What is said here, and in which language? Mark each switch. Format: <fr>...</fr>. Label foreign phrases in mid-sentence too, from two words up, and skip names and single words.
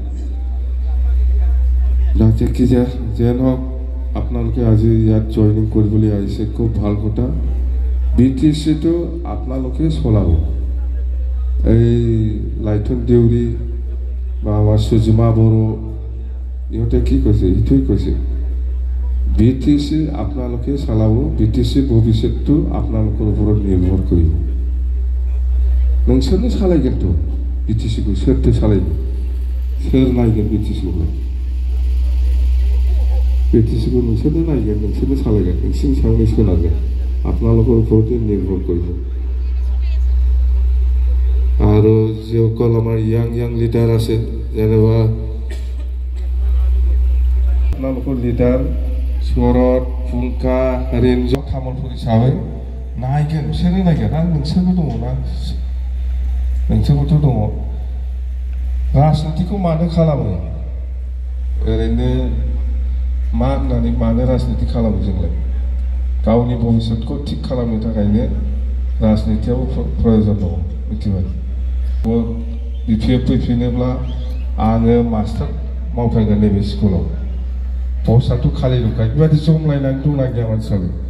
<brx>दा जेखिजाया</brx> <as>যেন হোক আপোনালোকে আজি ইয়াত জইনিং কৰিবলৈ আহিছে খুব ভাল কথা বিটিচিটো আপোনালোকে চলাব এই লাইটন দেউৰী বা আমাৰ সুজিমা বড়ো ইহঁতে কি কৈছে ইটোই কৈছে বিটিসি আপোনালোকে চালাব বিটিসি ভৱিষ্যতটো আপোনালোকৰ ওপৰত নিৰ্ভৰ কৰিব</as> <brx>नोंसोरनो सालायगोनथ' बिटिसिखौ सोरथो सालायगोन सोर नायगोन बिटिसिखौलाय बिटिसिखौ नोंसोरनो नायगोन नोंसोरनो सालायगोन नोंसोरनि सायावनो सोनारगोन</brx> <as>আপোনালোকৰ ওপৰতে নিৰ্ভৰ কৰিব আৰু যিসকল আমাৰ ইয়াং লিডাৰ আছে যেনেবা আপোনালোকৰ লিডাৰ শৰৎ ফুংকা ৰেঞ্জ तामुलपुर हिसाबै</as> <brx>नायगोन बिसोरो नायगोन आरो नोंसोरबो दङना नोंसोरबोथ' दङ राजनितिखौ मानो खालामो ओरैनो मा होननानै मानो राजनिति खालामो जोंलाय गावनि भबिष्यतखौ थिक खालामनो थाखायनो राजनितियाव प्रयोजन दङ मिथिबाय बिपिएफ फैफिनोब्ला आङो मास्टार मावफैगोन नैबे स्कुलाव पस्टआथ' खालि दंखायो बेबायदि जमलायनानै दंना गैया मानसिफ्राबो</brx>